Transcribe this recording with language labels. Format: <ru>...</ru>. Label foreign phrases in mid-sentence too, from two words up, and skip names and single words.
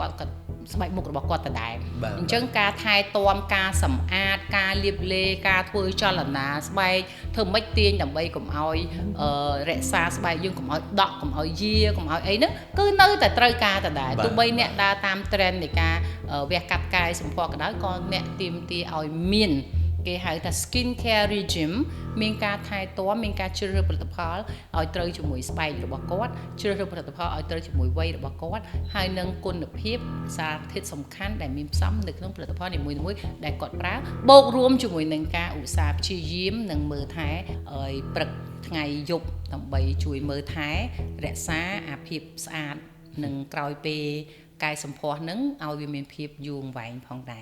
<km>គាត់ស្បែកមុខរបស់គាត់ដដែលអញ្ចឹងការថែទាំការសម្អាតការលាបឡេការធ្វើចលនាស្បែកធ្វើម៉េចទាញដើម្បីកុំឲ្យរក្សាស្បែកយើងកុំឲ្យដក់កុំឲ្យយា កុំឲ្យអីហ្នឹងគឺនៅតែត្រូវការដដែលទោះបីអ្នកដើរតាម trend នៃការវះកាត់កាយសម្ផស្សក៏ដោយក៏អ្នកទាមទារឲ្យមានគេ ហៅថា</km> <en>skin care regime</en> <km>មានការថែទាំមានការជ្រើសរើសផលិតផលឲ្យត្រូវជាមួយស្បែករបស់គាត់ជ្រើសរើសផលិតផលឲ្យត្រូវជាមួយវ័យរបស់គាត់ហើយនឹងគុណភាពសារធាតុសំខាន់ដែលមានផ្សំនៅក្នុងផលិតផលនីមួយៗដែលគាត់ប្រើបូករួមជាមួយនឹងការឧស្សាហ៍ព្យាយាមនិងមើលថែឲ្យព្រឹកថ្ងៃយប់ដើម្បីជួយមើលថែរក្សាអាភាពស្អាតនិងក្រោយពេលកាយសម្ផស្សនឹងឲ្យវាមានភាពយូរអង្វែងផងដែរ</km>